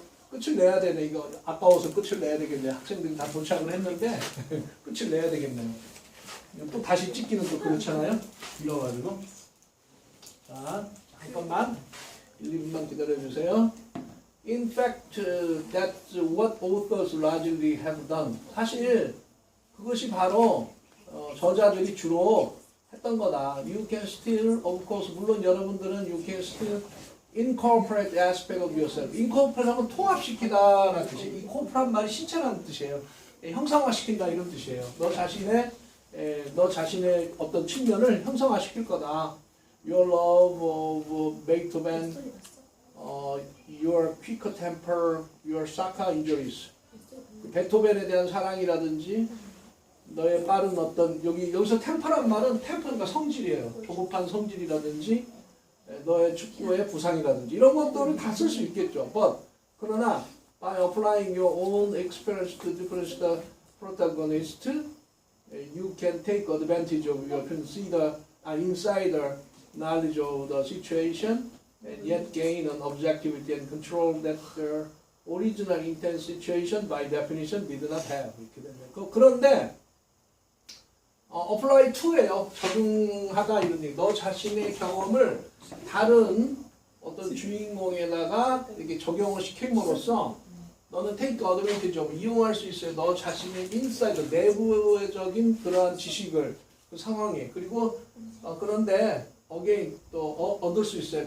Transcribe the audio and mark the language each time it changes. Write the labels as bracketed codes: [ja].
[ko] 끝을 내야 되네. 이거 아까워서 끝을 내야 되겠네. 학생들이 다 도착을 했는데 끝을 내야 되겠네요. 또 다시 찍기는 또 그렇잖아요. 불러가지고. 자, 잠깐만 1, 2분만 기다려주세요. [en] In fact, that's what authors largely have done. [ko] 사실 그것이 바로 저자들이 주로 했던 거다. [en] You can still, of course, [ko] 물론 여러분들은 [en] you can still incorporate aspect of yourself. [ko] incorporate 하면 통합시키다라는 뜻이. incorporate 말이 신체라는 뜻이에요. 형상화시킨다 이런 뜻이에요. 너 자신의 어떤 측면을 형상화시킬 거다. [en] Your love of Beethoven, your quick temper, your Saka injuries. [ko] 베토벤에 대한 사랑이라든지 너의 빠른 어떤 여기서 템퍼란 말은 템퍼가 성질이에요. 조급한 성질이라든지 너의 축구의 부상이라든지 이런 것들을 다 쓸 수 있겠죠. [en] But [ko] 그러나 [en] by applying your own experience to different protagonist, you can take advantage of your insider knowledge of the situation and yet gain an objectivity and control that the original intent situation by definition did not have. [ko] 이렇게 되면 그런데 apply to예요. 적용하다 이런 얘기. 너 자신의 경험을 다른 어떤 주인공에다가 이렇게 적용을 시킴으로써 너는 [en] take advantage of [ko] 이용할 수 있어요. 너 자신의 인사이드 내부적인 그러한 지식을 그 상황에 그리고 그런데 [en] again [ko] 또 얻을 수 있어요.